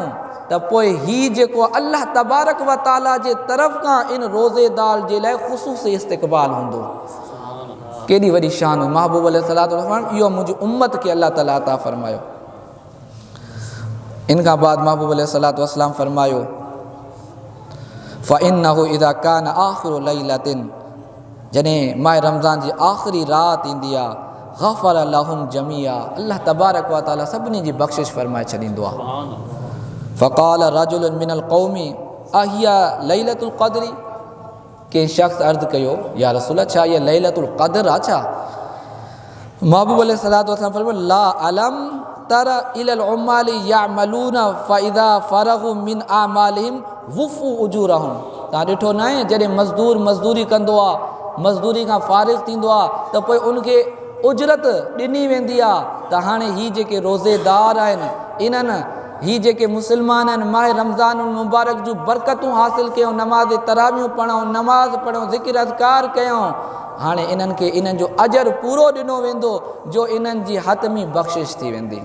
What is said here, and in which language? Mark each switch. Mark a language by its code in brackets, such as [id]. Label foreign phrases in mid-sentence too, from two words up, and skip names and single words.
[sd] त पोइ हीउ जेको अल्लाह तबारक व ताला जे तरफ़ खां इन रोज़ेदार जे लाइ ख़ुसूसी इस्तक़बाल हूंदो। केॾी वॾी शान हुई। महबूब [ar] عليه الصلاة والسلام [sd] इहो मुंहिंजी उम्मत खे अल्लाह ताला अता फ़रमायो। इन खां बाद महबूब [ar] عليه الصلاة والسلام [sd] फ़रमायो [ar] فإنه إذا كان آخر ليلة, [sd] जॾहिं माह रमज़ान जी आख़िरी राति ईंदी आहे, [ar] غفر لهم جميعا, [sd] अल्लाह तबारक व ताला सभिनी जी बख़्शिश फ़रमाए छॾींदो आहे। [ar] فقال رجل من القوم أهي ليلة القدر, [sd] के शख़्स अर्ज़ु कयो [ar] يا رسول [sd] छा इहा [ar] ليلة القدر [sd] आहे छा? [ar] محبوب عليه الصلاة والسلام फरमाया لا ألم تر إلى العمال يعملون فإذا فرغوا من أعمالهم وفوا أجورهم. [sd] तव्हां ॾिठो न आहे जॾहिं मज़दूर मज़दूरी कंदो आहे, मज़दूरी खां फ़ारिग़ थींदो आहे त पोइ उनखे उजरत ॾिनी वेंदी आहे। त हाणे हीअ जेके रोज़ेदार आहिनि इन्हनि ही जेके मुस्लमान आहिनि माह रमज़ान मुबारक जूं बरकतूं हासिल कयूं, नमाज़ तरावियूं पढ़ूं, नमाज़ पढ़ूं, ज़िक्र अज़कार कयूं, हाणे इन्हनि खे इन्हनि जो अजर पूरो ॾिनो वेंदो जो इन्हनि जी हतमी बख़्शिश थी वेंदी।